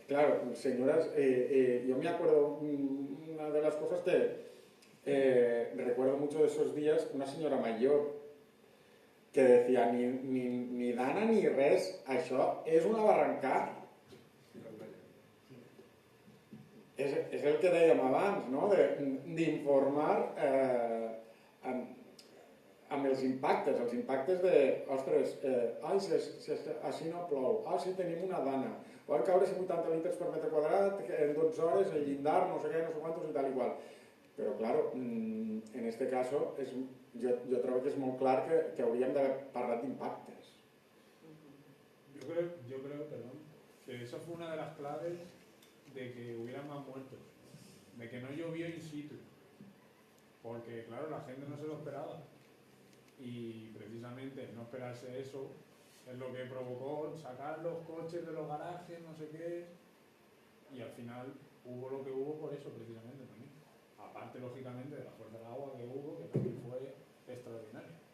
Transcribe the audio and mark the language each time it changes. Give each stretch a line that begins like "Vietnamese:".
Spanish: Claro, señoras, yo me acuerdo, una de las cosas que recuerdo mucho de esos días, una señora mayor que decía,
Catalan: ni Dana ni res, això és una barrancada. És el que dèiem abans, no? D'informar amb els impactes de, ostres, si així no plou, si tenim una Dana, van caure 180 litres per metre quadrat en 12 hores, el llindar, no sé què, no sé quantos i tal igual. Però, claro,
Spanish: en este caso,
Catalan: jo trobo que és molt clar que hauríem d'haver parlat d'impactes.
Spanish: Yo creo, perdón, que esa fue una de las claves de que hubiera más muertos, de que no llovió in situ, porque claro, la gente no se lo esperaba y precisamente no esperarse eso es lo que provocó sacar los coches de los garajes, no sé qué, y al final hubo lo que hubo por eso precisamente también, aparte lógicamente de la fuerza del agua que hubo, que también fue extraordinaria.